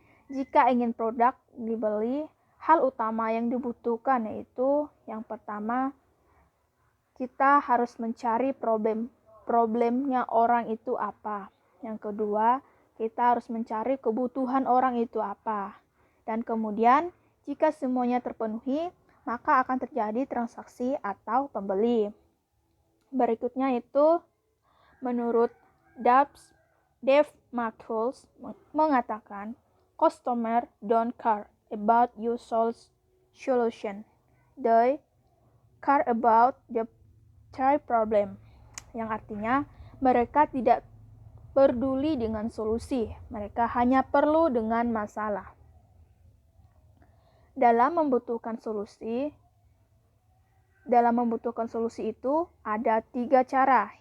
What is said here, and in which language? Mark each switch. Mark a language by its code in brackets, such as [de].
[id] Jika ingin produk dibeli, hal utama yang dibutuhkan yaitu yang pertama, kita harus mencari problemnya orang itu apa. Yang kedua, kita harus mencari kebutuhan orang itu apa. Dan kemudian, jika semuanya terpenuhi, maka akan terjadi transaksi atau pembeli. Berikutnya itu, menurut [en] Dave Matthews [id] mengatakan, [en] customer don't care about your solution. They care about the problem. [id] Yang artinya, mereka tidak peduli dengan solusi, mereka hanya perlu dengan masalah. Dalam membutuhkan solusi itu ada 3 cara.